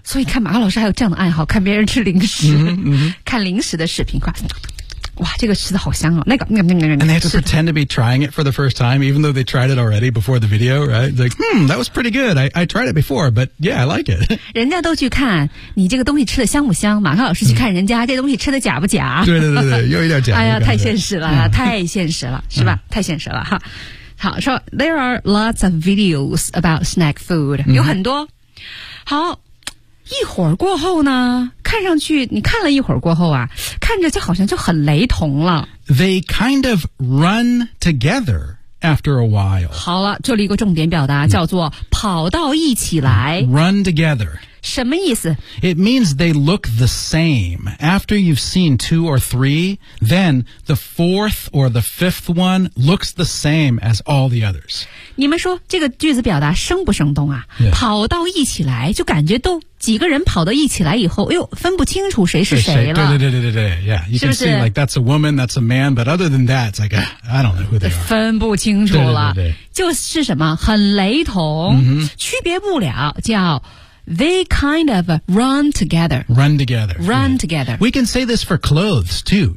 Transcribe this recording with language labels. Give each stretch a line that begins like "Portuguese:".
Chinese: 所以看马克老师还有这样的爱好看别人吃零食、 mm-hmm. 看零食的视频快哇，这个吃的好香哦！那个，
English: And they have to pretend to be trying it for the first time, even though they tried it already before the video, right? It's like, that was pretty good. I tried it before, but yeah, I like it.
Chinese: 人家都去看你这个东西吃的香不香，马克老师去看人家这东西吃的假不假？对对对对，又有点假。哎呀，太现实了，太现实了，是吧？太现实了哈。好，说
English: there are lots of videos about snack food，
Chinese: 有很多。好，一会儿过后呢？看上去你看了一会儿过后啊，看着就好像就很雷同了。
English: They kind of run together after a while.
Chinese: 好了，这里一个重点表达叫做跑到一起来。
English: Run together.
Chinese: 什么意思？
English: It means they look the same. After you've seen two or three, then the fourth or the fifth one looks the same as all the others.
Chinese: 你们说这个句子表达生不生动啊？
English: Yeah.
Chinese: 跑到一起来就感觉都几个人跑到一起来以后，哎呦，分不清楚谁是谁了。对对对对对
English: ，Yeah， you can see like that's a woman, that's a man, but other than that, it's like I don't know who they are.
Chinese: 分不清楚了，对对对对就是什么很雷同、 mm-hmm. 区别不了，叫
English: they kind of run together. Run together. Run、yeah. together. We can say this for clothes too.